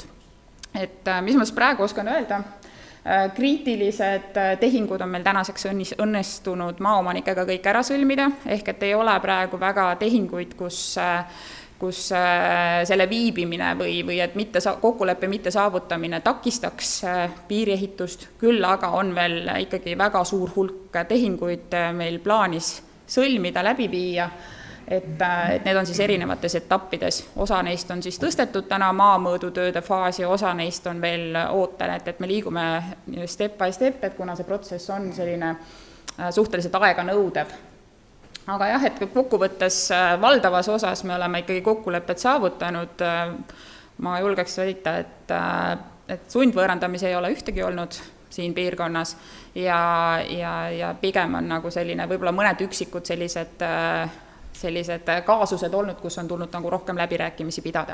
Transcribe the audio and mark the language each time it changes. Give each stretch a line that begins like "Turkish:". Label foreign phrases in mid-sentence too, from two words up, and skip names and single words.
Estonian: Et mis ma praegu oskan öelda, kriitilised tehingud on meil tänaseks õnnestunud maaomanikega kõik ära sõlmida, ehk et ei ole praegu väga tehinguid, kus selle viibimine või et kokkuleppe mitte saavutamine takistaks piiriehitust, küll aga on veel ikkagi väga suur hulk tehinguid meil plaanis sõlmida, läbi viia, et need on siis erinevates etappides. Osa neist on siis tõstetud täna maamõõdutööde faasi, osa neist on veel ootel, et me liigume
English: step by step,
Estonian: et kuna see protsess on selline suhteliselt aega nõudev. Aga jah, et kokkuvõttes valdavas osas me oleme ikkagi kokkulepped saavutanud, ma julgeks väita, et sundvõõrandamise ei ole ühtegi olnud siin piirkonnas ja pigem on nagu selline võib-olla mõned üksikud sellised kaasused olnud, kus on tulnud nagu rohkem läbirääkimisi pidada.